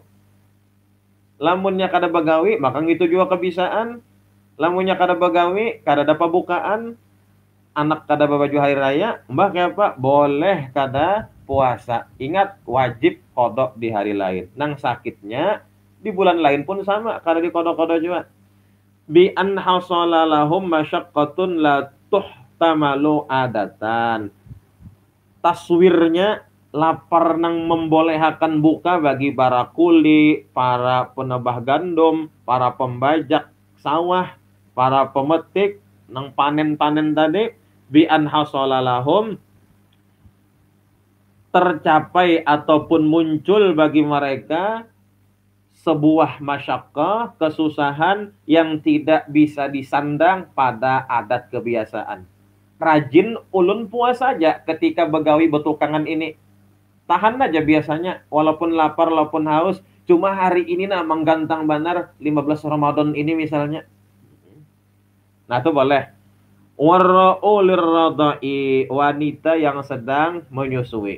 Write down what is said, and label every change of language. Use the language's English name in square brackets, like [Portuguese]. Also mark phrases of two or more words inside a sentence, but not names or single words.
[Banjar] Lamunnya kada begawi, maka itu juga kebisaan. Lamunnya kada begawi, kada dapat bukaan, anak kada babaju hari raya, mbah kayak apa? Boleh kada puasa. Ingat, wajib qada di hari lain. Nang sakitnya di bulan lain pun sama, kada di qada juga. [Arabic] بأن حصل لهم مشقة لا تحتمل عادة. [Banjar] Taswirnya lapar nang membolehkan buka bagi para kuli, para penebah gandum, para pembajak sawah, para pemetik nang panen-panen tadi, [Arabic] بأن حصل لهم, [Banjar] tercapai ataupun muncul bagi mereka sebuah masyaqqah, kesusahan yang tidak bisa disandang pada adat kebiasaan. Rajin ulun puas saja ketika begawi betukangan ini. tahan aja biasanya, walaupun lapar, walaupun haus. Cuma hari ini nah menggantang banar 15 Ramadan ini misalnya. Nah itu boleh. [Arabic] والمرضع للرضاع, [Banjar] wanita yang sedang menyusui.